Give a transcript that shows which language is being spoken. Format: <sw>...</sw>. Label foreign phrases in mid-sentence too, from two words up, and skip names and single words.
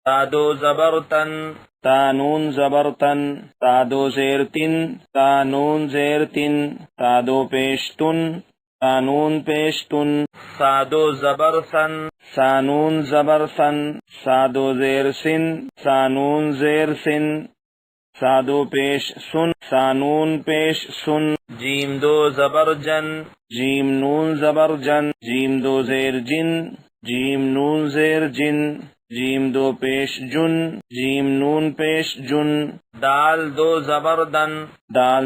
<ur>تا دو زبر تن، تا نون زبر تن، تا دو زیر تن، تا نون زیر تن، تا دو پیش تن، تا نون پیش تن، سا دو زبر سن، سا نون زبر سن، سا دو زیر سن، سا نون زیر سن، سا دو پیش سن، سا نون پیش سن، جیم دو زبر جن، جیم نون زبر جن، جیم دو زیر جن، جیم نون زیر جن، جیم دو پیش جن، جیم نون پیش جن، دال دو زبر دن، دال</ur>